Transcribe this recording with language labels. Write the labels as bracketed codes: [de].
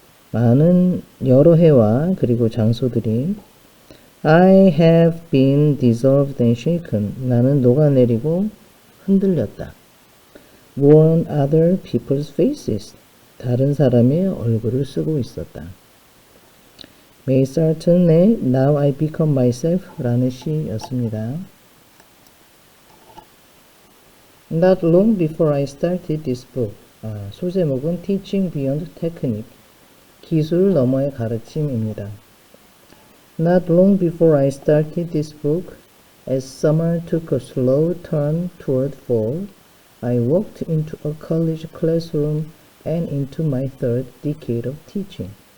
[ko] 많은 여러 해와 그리고 장소들이. [en] I have been dissolved and shaken. [ko] 나는 녹아내리고 흔들렸다. [en] Worn other people's faces. [ko] 다른 사람의 얼굴을 쓰고 있었다. May certain의 Now I become myself 라는 시였습니다. [en] Not long before I started this book. 소제목은 Teaching Beyond Technique. [ko] 기술 너머의 가르침입니다. [en] Not long before I started this book, as summer took a slow turn toward fall, I walked into a college classroom and into my third decade of teaching.